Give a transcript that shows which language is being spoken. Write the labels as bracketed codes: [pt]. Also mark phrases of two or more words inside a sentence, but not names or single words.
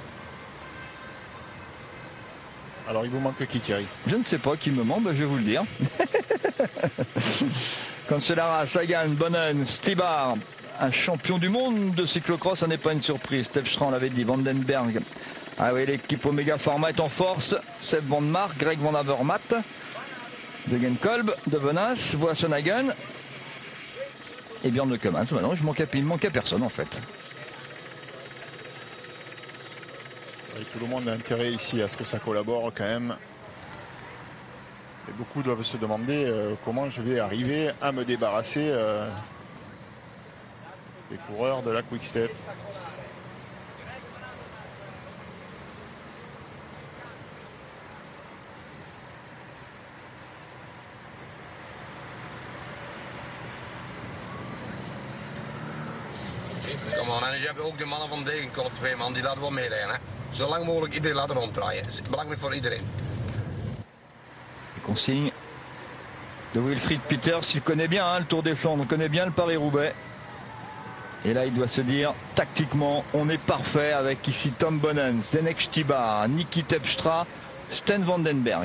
[fr] Alors il vous manque qui, Thierry? Je ne sais pas qui me manque, ben, je vais vous le dire. Cancellara, Sagan, Bonnen, Stibar, un champion du monde de cyclocross, ça n'est pas une surprise. Stef Schran l'avait dit, Vandenberg. Ah oui, l'équipe Omega Pharma est en force. Seb Van Mark, Greg Van Avermaet, Degenkolb, De Bonens, Boissonhagen et Björn Leukemans. Maintenant, il manquait personne en fait. Et tout le monde a intérêt ici à ce que ça collabore quand même. Et beaucoup doivent se demander comment je vais arriver à me débarrasser des coureurs de la Quick Step. [nl] Kom on, en je hebt ook de mannen van Degenkolb, 2 man, die laten wel meerijden. Hè? Zo lang mogelijk iedereen laten ronddraaien. Dat is belangrijk voor iedereen. [fr] Les consignes de Wilfried Peters, il connaît bien hein, le Tour des Flandres, on connaît bien le Paris-Roubaix. Et là, il doit se dire, tactiquement, on est parfait avec ici Tom Bonnen, Zdenek Stibar, Niki Terpstra, Sten Vandenberg.